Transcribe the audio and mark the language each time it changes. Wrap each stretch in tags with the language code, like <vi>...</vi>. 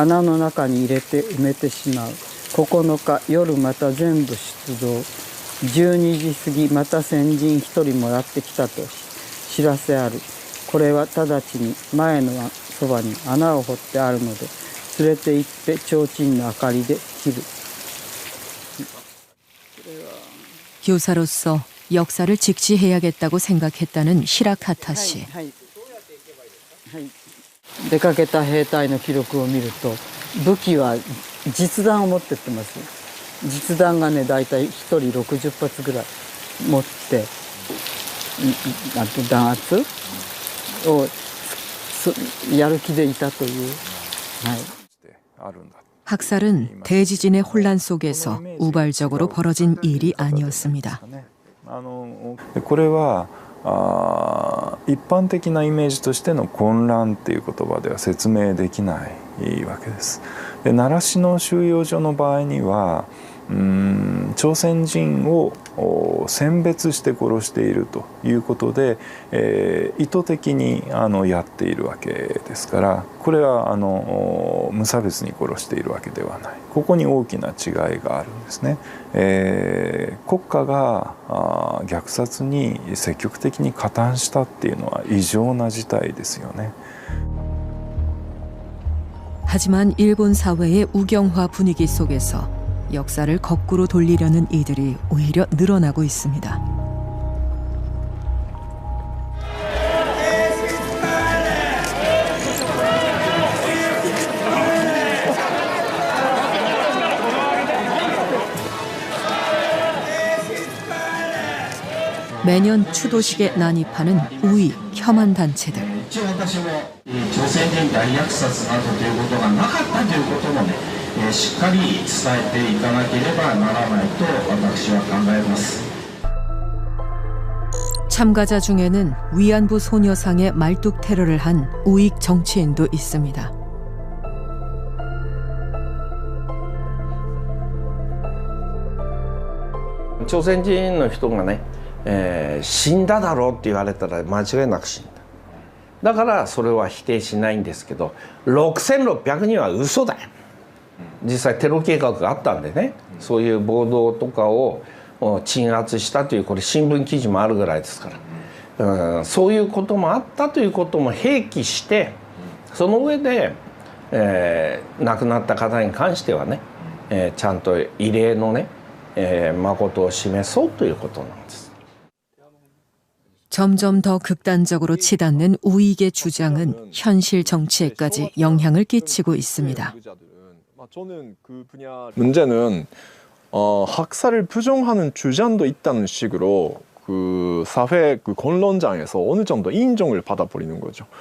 <ja>穴の中に入れて埋めてしまう。9日夜また全部出動。 12時過ぎまた先陣1人もらってきたと知らせある。これは直ちに前のそばに穴を掘ってあるので連れて行って提灯の明かりで切る.</ja> <ko>교사로서 역사를 직시해야겠다고 생각했다는 히라카타 씨.</ko> <ja>出かけた兵隊の記録を見ると武器は実弾を持ってってます。実弾がねだいたい1人60発ぐらい持って弾圧をやる気でいたという。</ja> <ko>학살은 대지진의 혼란 속에서 우발적으로 벌어진 일이 아니었습니다.</ko> <ja>これは一般的なイメージとしての混乱っていう言葉では説明できないわけです。で習志野収容所の場合には朝鮮人を選別して殺しているということで、意図的にやっているわけですから、これは無差別に殺しているわけではない。ここに大きな違いがあるんですね。国家が虐殺に積極的に加担したっていうのは異常な事態ですよね。</ja> <ko>하지만 일본 사회의 우경화 분위기 속에서 역사를 거꾸로 돌리려는 이들이 오히려 늘어나고 있습니다. 매년 추도식에 난입하는 우익 혐한 단체들.</ko> <ja>朝鮮人大虐殺などということがなかったということもね、しっかり伝えていかなければならないと私は考えます。</ja> <ko>참가자 중에는 위안부 소녀상의 말뚝 테러를 한 우익 정치인도 있습니다.</ko> <ja>朝鮮人の人がね、死んだだろうって言われたら間違いなく死んだ。だからそれは否定しないんですけど、6600人は嘘だよ。実際テロ計画があったんでね、そういう暴動とかを鎮圧したというこれ新聞記事もあるぐらいですから、そういうこともあったということも併記して、その上で、亡くなった方に関してはね、ちゃんと慰霊のね、誠を示そうということなんです。</ja> <ko>점점 더 극단적으로 치닫는 우익의 주장은 현실 정치에까지 영향을 끼치고 있습니다. 저는 그 문제는 학살을 부정하는 주장도 있다는 식으로 그 사회 그 권론장에서 어느 정도 인정을 받아버리는 거죠.</ko>